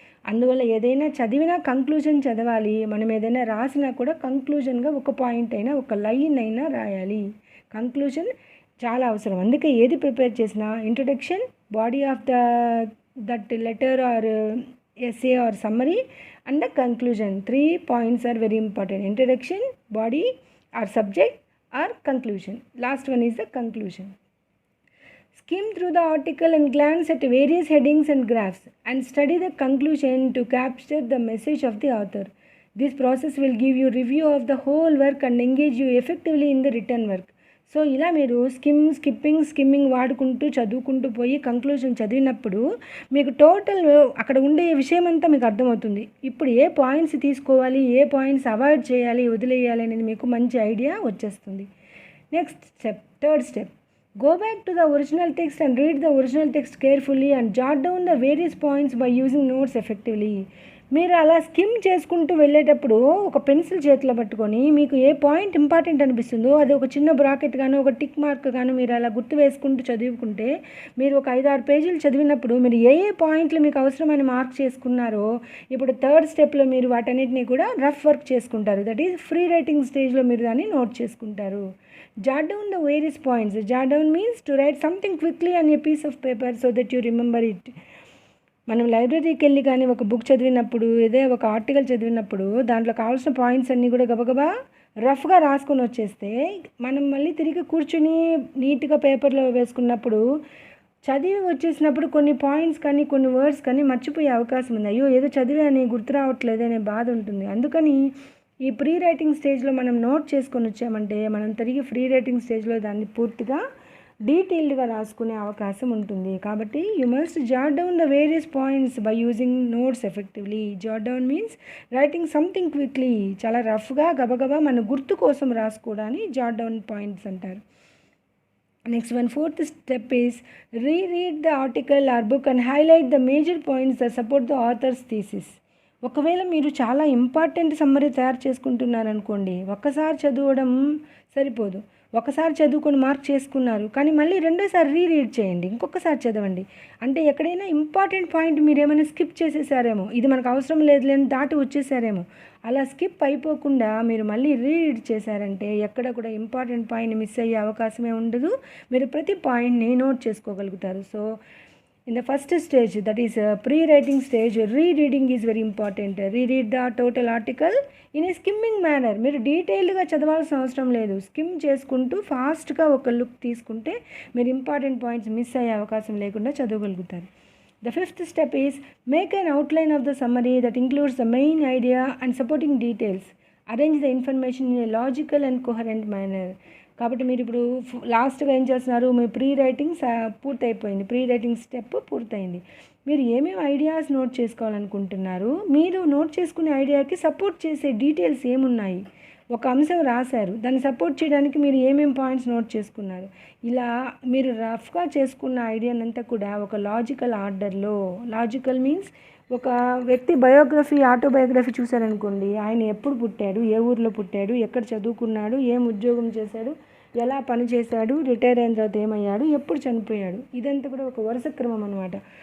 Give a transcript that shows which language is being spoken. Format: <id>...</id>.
<te>అందువల్ల ఏదైనా చదివినా కంక్లూజన్ చదవాలి. మనం ఏదైనా రాసినా కూడా కంక్లూజన్గా ఒక పాయింట్ అయినా, ఒక లైన్ అయినా రాయాలి. కంక్లూజన్ చాలా అవసరం. అందుకే ఏది ప్రిపేర్ చేసినా introduction, body of that letter R essay are summary and the conclusion.</te> <en>3 points are very important. Introduction, body or subject or conclusion. Last one is the conclusion. Skim through the article and glance at various headings and graphs and study the conclusion to capture the message of the author. This process will give you review of the whole work and engage you effectively in the written work.</en> <te>So ఇలా మీరు skimming వాడుకుంటూ చదువుకుంటూ పోయి conclusion చదివినప్పుడు మీకు total అక్కడ ఉండే విషయం అంతా మీకు అర్థమవుతుంది. ఇప్పుడు ఏ పాయింట్స్ తీసుకోవాలి, ఏ పాయింట్స్ అవాయిడ్ చేయాలి, వదిలేయాలి అనేది మీకు మంచి ఐడియా వచ్చేస్తుంది.</te> <en>Next step, third step, go back to the original text and read the original text carefully and jot down the various points by using notes effectively.</en> <te>మీరు అలా స్కిమ్ చేసుకుంటూ వెళ్ళేటప్పుడు ఒక పెన్సిల్ చేతిలో పట్టుకొని మీకు ఏ పాయింట్ ఇంపార్టెంట్ అనిపిస్తుందో అది ఒక చిన్న బ్రాకెట్ గాను, ఒక టిక్ మార్క్ గాను మీరు అలా గుర్తు వేసుకుంటూ చదువుకుంటే మీరు ఒక 5-6 పేజీలు చదివినప్పుడు మీరు ఏ పాయింట్లు మీకు అవసరమని మార్క్ చేసుకున్నారో ఇప్పుడు థర్డ్ స్టెప్లో మీరు వాటన్నిటిని కూడా రఫ్ వర్క్ చేసుకుంటారు. దట్ ఈజ్ ఫ్రీ రైటింగ్ స్టేజ్లో మీరు దాన్ని నోట్ చేసుకుంటారు.</te> <en>Jot down the various points. Jot down means to write something quickly on a piece of paper so that you remember it.</en> <te>మనం లైబ్రరీకి వెళ్ళి కానీ ఒక బుక్ చదివినప్పుడు, ఏదో ఒక ఆర్టికల్ చదివినప్పుడు దాంట్లో కావాల్సిన పాయింట్స్ అన్నీ కూడా గబగబా రఫ్గా రాసుకొని వచ్చేస్తే మనం మళ్ళీ తిరిగి కూర్చుని నీట్గా పేపర్లో వేసుకున్నప్పుడు చదివి వచ్చేసినప్పుడు కొన్ని పాయింట్స్ కానీ కొన్ని వర్డ్స్ కానీ మర్చిపోయే అవకాశం ఉంది. అయ్యో ఏదో చదివాని గుర్తు రావట్లేదు అనే బాధ ఉంటుంది. అందుకని ఈ ప్రీ రైటింగ్ స్టేజ్లో మనం నోట్ చేసుకొని వచ్చామంటే మనం తిరిగి ఫ్రీ రైటింగ్ స్టేజ్లో దాన్ని పూర్తిగా డీటెయిల్డ్గా రాసుకునే అవకాశం ఉంటుంది. కాబట్టి</te> <en>You must jot down the various points by using notes effectively. Jot down means writing something quickly,</en> <te>చాలా రఫ్గా గబగబా మన గుర్తు కోసం రాసుకోవడాన్ని జాట్ డౌన్ పాయింట్స్ అంటారు.</te> <en>Next one, fourth step is reread the article or book and highlight the major points that support the author's thesis.</en> <te>ఒకవేళ మీరు చాలా ఇంపార్టెంట్ సమ్మరీ తయారు చేసుకుంటున్నారనుకోండి, ఒక్కసారి చదవడం సరిపోదు. ఒకసారి చదువుకొని మార్క్ చేసుకున్నారు, కానీ మళ్ళీ రెండోసారి రీరీడ్ చేయండి, ఇంకొకసారి చదవండి. అంటే ఎక్కడైనా ఇంపార్టెంట్ పాయింట్ మీరు ఏమైనా స్కిప్ చేసేసారేమో, ఇది మనకు అవసరం లేదులేని దాటి వచ్చేసారేమో, అలా స్కిప్ అయిపోకుండా మీరు మళ్ళీ రీరీడ్ చేశారంటే ఎక్కడ కూడా ఇంపార్టెంట్ పాయింట్ మిస్ అయ్యే అవకాశమే ఉండదు. మీరు ప్రతి పాయింట్ని నోట్ చేసుకోగలుగుతారు.</te> <en>So in the first stage, that is pre-writing stage, rereading is very important. Reread the total article in a skimming manner.</en> <te>మీరు డీటెయిల్డ్గా చదవాల్సిన అవసరం లేదు, స్కిమ్ చేసుకుంటూ ఫాస్ట్గా ఒక లుక్ తీసుకుంటే మీరు ఇంపార్టెంట్ పాయింట్స్ మిస్ అయ్యే అవకాశం లేకుండా చదవగలుగుతారు.</te> <en>The fifth step is make an outline of the summary that includes the main idea and supporting details. Arrange the information in a logical and coherent manner.</en> <te>కాబట్టి మీరు ఇప్పుడు లాస్ట్గా ఏం చేస్తున్నారు, మీ ప్రీ రైటింగ్ పూర్తయిపోయింది, ప్రీ రైటింగ్ స్టెప్ పూర్తయింది. మీరు ఏమేమి ఐడియాస్ నోట్ చేసుకోవాలనుకుంటున్నారు, మీరు నోట్ చేసుకునే ఐడియాకి సపోర్ట్ చేసే డీటెయిల్స్ ఏమున్నాయి, ఒక అంశం రాశారు, దాన్ని సపోర్ట్ చేయడానికి మీరు ఏమేమి పాయింట్స్ నోట్ చేసుకున్నారు, ఇలా మీరు రఫ్గా చేసుకున్న ఐడియానంతా కూడా ఒక లాజికల్ ఆర్డర్లో, లాజికల్ మీన్స్ ఒక వ్యక్తి బయోగ్రఫీ, ఆటోబయోగ్రఫీ చూశారనుకోండి, ఆయన ఎప్పుడు పుట్టాడు, ఏ ఊర్లో పుట్టాడు, ఎక్కడ చదువుకున్నాడు, ఏం ఉద్యోగం చేశాడు, ఎలా పని చేశాడు, రిటైర్ అయిన తర్వాత ఏమయ్యాడు, ఎప్పుడు చనిపోయాడు, ఇదంతా కూడా ఒక వరుస క్రమం అనమాట.</te>